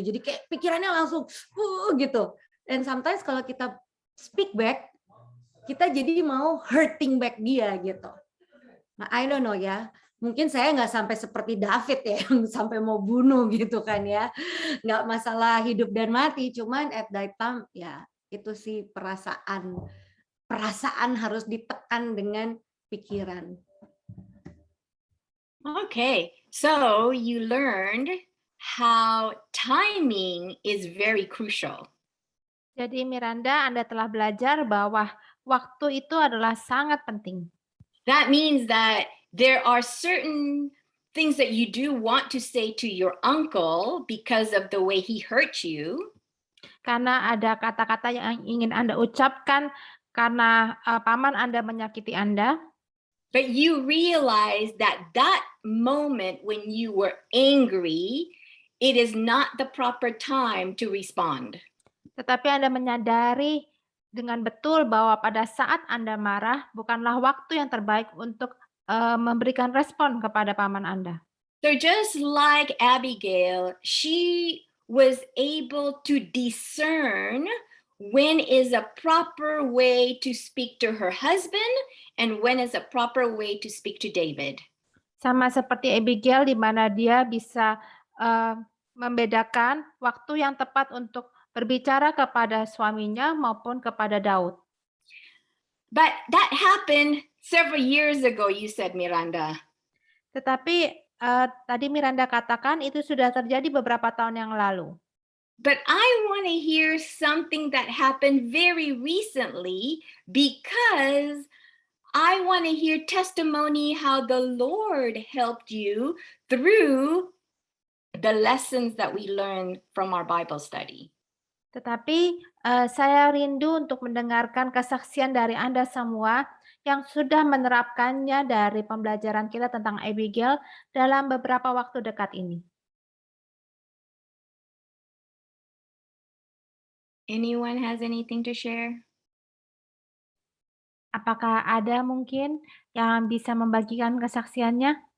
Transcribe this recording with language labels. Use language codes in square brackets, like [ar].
[id] Jadi kayak pikirannya langsung gitu. [en] And sometimes [id] kalau kita [en] speak back, [id] kita jadi mau [en] hurting back [id] dia gitu. Nah, [en] I don't know [id] ya. Mungkin saya nggak sampai seperti David ya, yang sampai mau bunuh gitu kan ya. Nggak masalah hidup dan mati, cuman [en] at that time [id] ya itu sih perasaan harus ditekan dengan pikiran. [en] Okay, so you learned how timing is very crucial. [id] Jadi Miranda, Anda telah belajar bahwa waktu itu adalah sangat penting. [en] That means that there are certain things that you do want to say to your uncle because of the way he hurt you. [id] Karena ada kata-kata yang ingin Anda ucapkan karena paman Anda menyakiti Anda. [en] But you realize that that moment when you were angry, it is not the proper time to respond. [id] Tetapi Anda menyadari dengan betul bahwa pada saat Anda marah bukanlah waktu yang terbaik untuk memberikan respon kepada paman Anda. [en] So just like Abigail, she was able to discern when is a proper way to speak to her husband and when is a proper way to speak to David. [id] Sama seperti Abigail di mana dia bisa membedakan waktu yang tepat untuk berbicara kepada suaminya maupun kepada Daud. [en] But that happened several years ago, you said, Miranda. [id] Tetapi tadi Miranda katakan itu sudah terjadi beberapa tahun yang lalu. [en] But I want to hear something that happened very recently because I want to hear testimony how the Lord helped you through the lessons that we learned from our Bible study. [id] Tetapi saya rindu untuk mendengarkan kesaksian dari Anda semua yang sudah menerapkannya dari pembelajaran kita tentang Abigail dalam beberapa waktu dekat ini. [en] Anyone has anything to share? [id] Apakah ada mungkin yang bisa membagikan kesaksiannya?